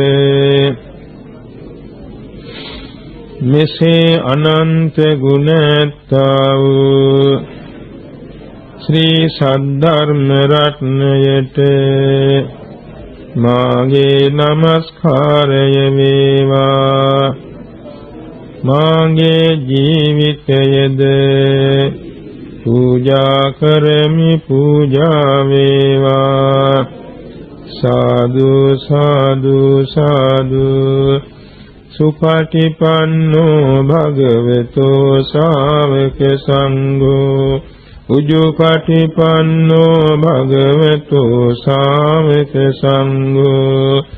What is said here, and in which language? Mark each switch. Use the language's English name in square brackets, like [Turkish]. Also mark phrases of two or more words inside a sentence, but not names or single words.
[Sinhala] මෙසේ අනන්ත ගුණ ඇත්තා වූ ශ්‍රී සද්ධර්ම රත්නයට මාගේ නමස්කාරය වේවා මාගේ ජීවිතයද පූජා කරමි පූජා වේවා සාදු සාදු සාදු [Pali] සුපටිපන්නෝ භගවතෝ ශාවක සංඝෝ උජුපටිපන්නෝ භගවතෝ ශාවක සංඝෝ